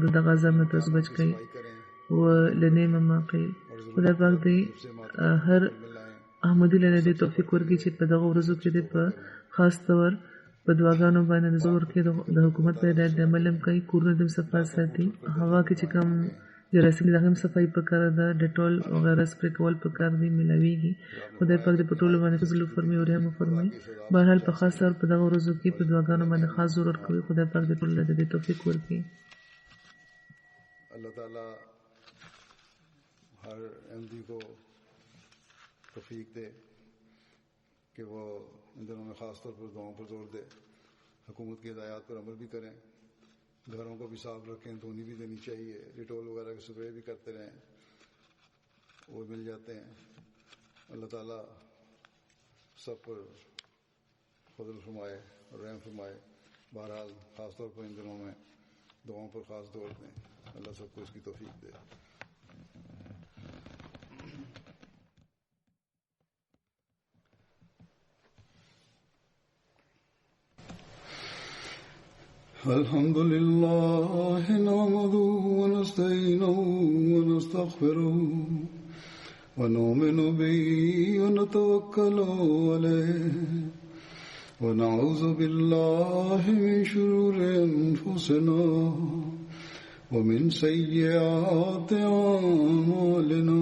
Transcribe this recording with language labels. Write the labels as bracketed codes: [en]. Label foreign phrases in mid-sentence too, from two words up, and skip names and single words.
[ps] دغه عذاب نه تاسو بچ کوي [ar] و لنعم ما قیل [ps] خدای پاک دې هر احمدي له دې توفیق ورکړي چې په دغه ورځو کې دې په خاص طور په دعاګانو باندې زور کې د حکومت په هدایت د عمل هم کوي کورونه د صفا ساتي هوا کې چې کوم جراثیم د هم صفای پکار ده ډیټول او غیره سپری کول پکار دي ملاویږي خدای پاک دې په ټولو باندې فضل فرمي او رحم فرمي بهرحال په خاص طور په دغه ورځو کې په دعاګانو باندې خاص ضرورت کوي خدای پاک دې ټول دې توفیق ورکړي [ur] اللہ تعالی ہر احمدی کو توفیق دے کہ وہ ان دنوں میں خاص طور پر دعاؤں پر زور دے حکومت کی ہدایات پر عمل بھی کریں گھروں کو بھی صاف رکھیں دھونی بھی دینی چاہیے ڈیٹول وغیرہ کے سپرے بھی کرتے رہیں وہ مل جاتے ہیں اللہ تعالیٰ سب پر فضل فرمائے اور رحم فرمائے بہرحال خاص طور پر ان دنوں میں دعاؤں پر خاص زور دیں اللہ سب کو اس کی توفیق دے [ar] الحمد لله نحمده ونستعينه ونستغفره ونؤمن به ونتوكل عليه ونعوذ بالله من شرور أنفسنا ومن سيئات أعمالنا